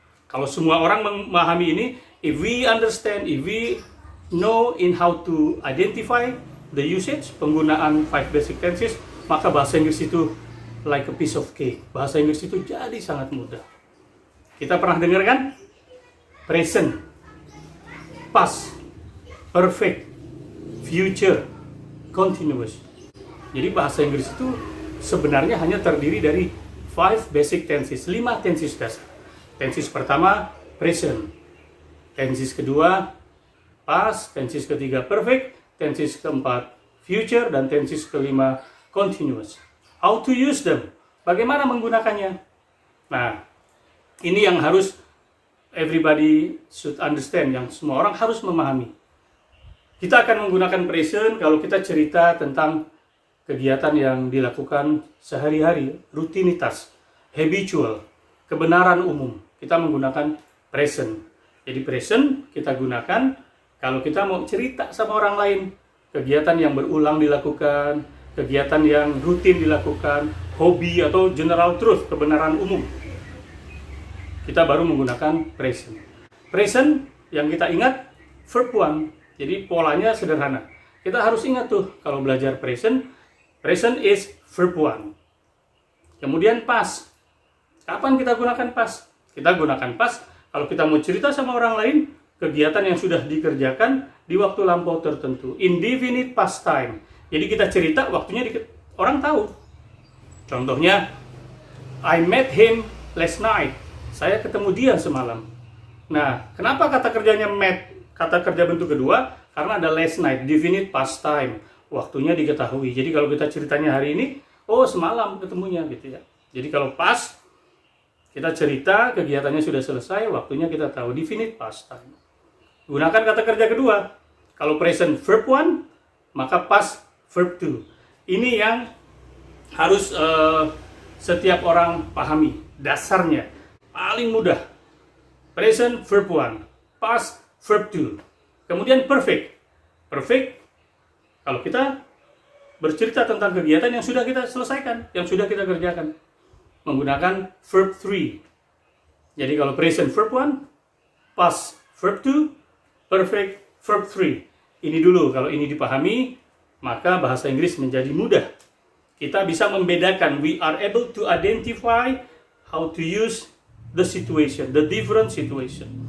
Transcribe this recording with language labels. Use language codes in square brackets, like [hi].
[id] Kalau semua orang memahami ini, [en] if we understand, if we know in how to identify the usage, penggunaan 5 basic tenses, [id] maka bahasa Inggris itu [en] like a piece of cake. [id] Bahasa Inggris itu jadi sangat mudah. Kita pernah dengar kan? [en] Present, past, perfect, future, continuous. [id] Jadi bahasa Inggris itu sebenarnya hanya terdiri dari 5 basic tenses, 5 tenses dasar. Tenses pertama, present. Tenses kedua, past. Tenses ketiga, perfect. Tenses keempat, future. Dan tenses kelima, continuous. [en] How to use them? [id] Bagaimana menggunakannya? Nah, ini yang harus [en] everybody should understand, [id] yang semua orang harus memahami. Kita akan menggunakan present kalau kita cerita tentang kegiatan yang dilakukan sehari-hari, rutinitas, habitual, kebenaran umum. Kita menggunakan present. Jadi present kita gunakan kalau kita mau cerita sama orang lain, kegiatan yang berulang dilakukan, kegiatan yang rutin dilakukan, hobi atau general truth, kebenaran umum. Kita baru menggunakan present. Present yang kita ingat verb 1. Jadi polanya sederhana. Kita harus ingat tuh kalau belajar present, [en] present is verb 1. [id] Kemudian past. Kapan kita gunakan past? Kita gunakan past kalau kita mau cerita sama orang lain kegiatan yang sudah dikerjakan di waktu lampau tertentu. [en] Indefinite past time. [id] Jadi kita cerita waktunya orang tahu. [en] Contohnya, I met him last night. [id] Saya ketemu dia semalam. Nah, kenapa kata kerjanya met? Kata kerja bentuk kedua, karena ada last night, definite past time. Waktunya diketahui. Jadi kalau kita ceritanya hari ini, oh semalam ketemunya gitu ya. Jadi kalau pas, kita cerita kegiatannya sudah selesai, waktunya kita tahu, definite past time. Gunakan kata kerja kedua. Kalau present verb 1, maka past verb 2. Ini yang harus setiap orang pahami. Dasarnya, paling mudah. Present verb 1, past verb 2. Kemudian perfect. Perfect, kalau kita bercerita tentang kegiatan yang sudah kita selesaikan, yang sudah kita kerjakan, menggunakan verb 3. Jadi kalau present verb 1, past verb 2, perfect verb 3. Ini dulu, kalau ini dipahami, maka bahasa Inggris menjadi mudah. Kita bisa membedakan, [en] we are able to identify how to use the situation, the different situation.